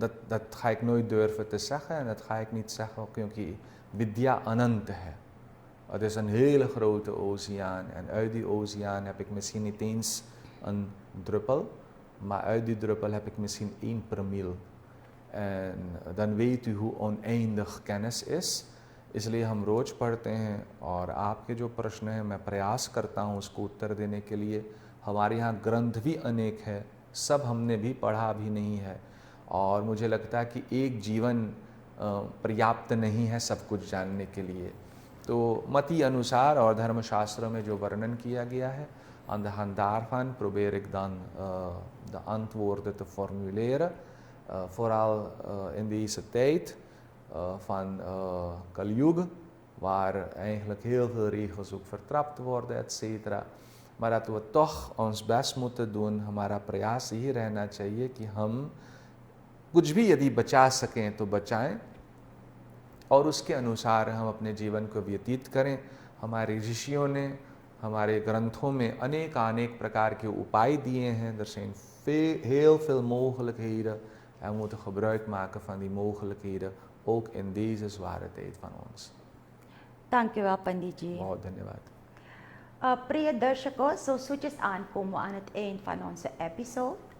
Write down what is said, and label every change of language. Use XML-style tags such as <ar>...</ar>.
<nl>Dat ga ik nooit durven te zeggen, en dat ga ik niet zeggen,</nl> <hi>क्योंकि विद्या अनंत है।</hi> <nl>Het is een hele grote oceaan en uit die oceaan heb ik misschien niet eens een druppel, maar uit die druppel heb ik misschien 1 promil. En dan weet u hoe oneindig kennis is.</nl> <hi>इसलिए हम रोज़ पढ़ते हैं और आपके जो प्रश्न हैं मैं प्रयास करता हूँ उसको उत्तर देने के लिए। हमारे यहाँ ग्रंथ भी अनेक है, सब हमने भी पढ़ा भी नहीं है और मुझे लगता है कि एक जीवन पर्याप्त नहीं है सब कुछ जानने के लिए। तो मती अनुसार और धर्मशास्त्र में जो वर्णन किया गया है,</hi> <nl>aan de hand daarvan probeer ik dan de antwoorden te formuleren, vooral in deze tijd van Kali Yuga, waar eigenlijk heel veel regels ook vertrapt worden, etc. Maar dat we toch ons best moeten doen,</nl> <hi>हमारा प्रयास यही रहना चाहिए कि हम कुछ भी यदि बचा सकें तो बचाएं और उसके अनुसार हम अपने जीवन को व्यतीत करें। हमारे ऋषियों ने हमारे ग्रंथों में अनेक प्रकार के उपाय दिए हैं।</hi> <nl>Er zijn heel veel mogelijkheden en we moeten gebruik maken van die mogelijkheden, ook in deze zware tijd van ons. Dank u wel, Pandit ji.</nl> <hi>बहुत धन्यवाद।</hi> <nl>Priya darshako, zo zoetjes aankomen we aan het eind van onze episode.</nl>